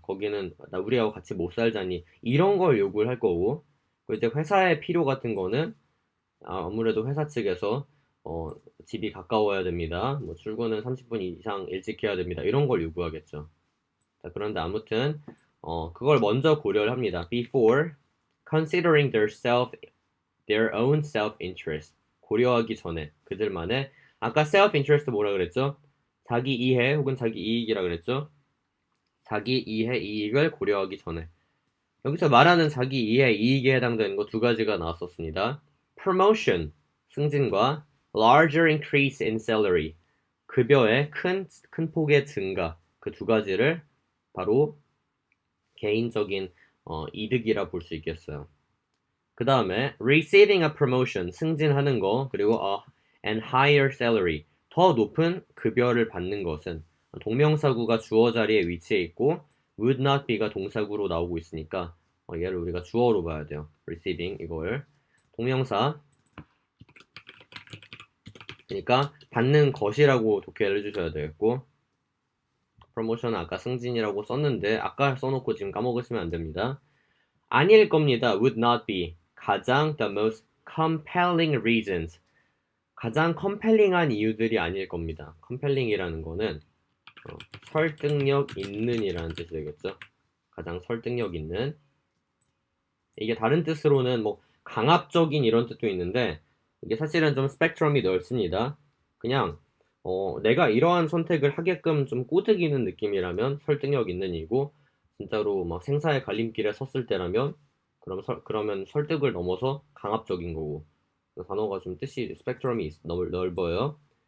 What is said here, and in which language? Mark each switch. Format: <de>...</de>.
<ko>거기는 나 우리하고 같이 못 살자니. 이런 걸 요구를 할 거고. 그 이제 회사의 필요 같은 거는 아무래도 회사 측에서 어, 집이 가까워야 됩니다. 뭐 출근은 30분 이상 일찍 해야 됩니다. 이런 걸 요구하겠죠. 자, 그런데 아무튼 그걸 먼저 고려를 합니다.</ko> <en>Before considering their own self-interest.</en> <ko>고려하기 전에 그들만의 아까 self-interest 뭐라 그랬죠? 자기 이해 혹은 자기 이익이라 그랬죠? 자기 이해 이익을 고려하기 전에. 여기서 말하는 자기 이해 이익에 해당되는 거 두 가지가 나왔었습니다. promotion, 승진과</ko> <en>larger increase in salary,</en> <ko>급여의 큰 폭의 증가. 그 두 가지를 바로 개인적인 이득이라 볼 수 있겠어요. 그 다음에</ko> <en>receiving a promotion,</en> <ko>승진하는 거, 그리고</ko> <en>and higher salary,</en> <ko>더 높은 급여를 받는 것은 동명사구가 주어 자리에 위치해 있고 would not be가 동사구로 나오고 있으니까 얘를 우리가 주어로 봐야 돼요. receiving 이걸 동명사 그러니까 받는 것이라고 독해를 해주셔야 되겠고 프로모션은 아까 승진이라고 썼는데 아까 써놓고 지금 까먹으시면 안 됩니다. 아닐 겁니다.</ko> <en>would not be 가장 the most compelling reasons</en> <ko>가장 컴펠링한 이유들이 아닐 겁니다. 컴펠링이라는 거는 설득력 있는 이라는 뜻이 되겠죠. 가장 설득력 있는 이게 다른 뜻으로는 뭐 강압적인 이런 뜻도 있는데 이게 사실은 좀 스펙트럼이 넓습니다. 그냥 내가 이러한 선택을 하게끔 좀 꼬드기는 느낌이라면 설득력 있는 이고 진짜로 막 생사의 갈림길에 섰을 때라면 그러면 설득을 넘어서 강압적인 거고 단어가 좀 뜻이 스펙트럼이 넓어요.</ko>